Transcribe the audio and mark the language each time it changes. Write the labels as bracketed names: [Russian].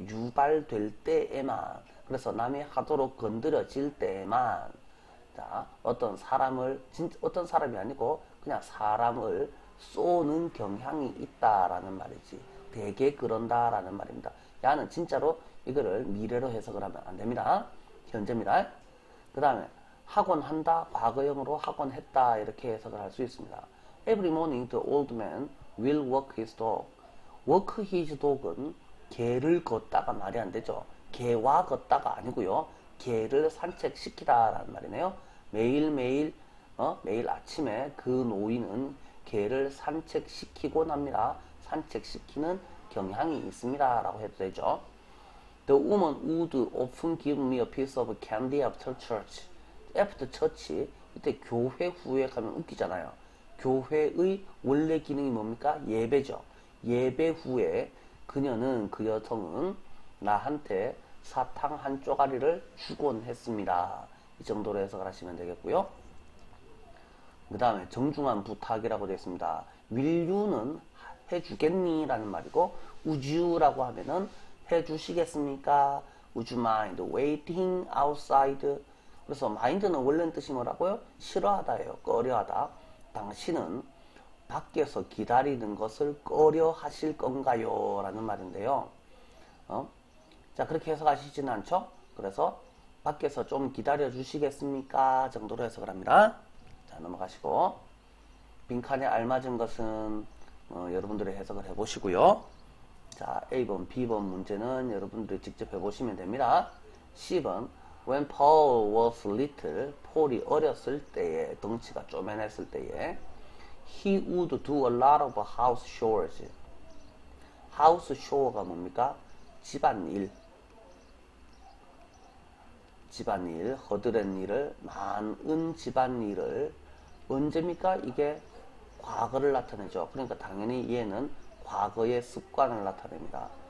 [Korean] 유발될 때에만, 그래서 남이 하도록 건드려질 때에만, 자, 어떤 사람이 아니고 그냥 사람을 쏘는 경향이 있다라는 말이지. 되게 그런다라는 말입니다. 야는 진짜로 이거를 미래로 해석을 하면 안 됩니다. 현재입니다. 그 다음에 하곤 한다, 과거형으로 하곤 했다 이렇게 해석을 할 수 있습니다. [English] Every morning the old man will walk his dog. [Korean] walk his dog은 개를 걷다가 말이 안 되죠. 개와 걷다가 아니고요. 개를 산책시키다라는 말이네요. 매일매일 매일 아침에 그 노인은 개를 산책시키곤 합니다. 산책시키는 경향이 있습니다 라고 해도 되죠. [English] The woman would often give me a piece of candy after church. after church, [Korean] 이때 교회 후에 가면 웃기잖아요. 교회의 원래 기능이 뭡니까? 예배죠. 예배 후에 그 여성은 나한테 사탕 한 쪼가리를 주곤 했습니다. 이 정도로 해석을 하시면 되겠고요. 그 다음에 정중한 부탁이라고 되어 있습니다. [English] will you [Korean] 는 해주겠니? 라는 말이고, [English] would you [Korean] 라고 하면은 해주시겠습니까? [English] would you mind waiting outside? [Korean] 그래서 mind는 원래는 뜻이 뭐라고요? 싫어하다예요. 꺼려하다. 당신은 밖에서 기다리는 것을 꺼려 하실 건가요? 라는 말인데요. 자, 그렇게 해석하시지는 않죠? 그래서 밖에서 좀 기다려 주시겠습니까? 정도로 해석을 합니다. 자, 넘어가시고, 빈칸에 알맞은 것은 여러분들이 해석을 해보시고요. 자, A번, B번 문제는 여러분들이 직접 해보시면 됩니다. [English] C번, When Paul was little, [Korean] 폴이 어렸을 때에, 덩치가 쪼맨했을 때에, [English] he would do a lot of house chores. house chore [Korean] 가 뭡니까? 집안일, 허드렛 일을, 많은 집안일을, 언제입니까? 이게 과거를 나타내죠. 그러니까 당연히 얘는 과거의 습관을 나타냅니다.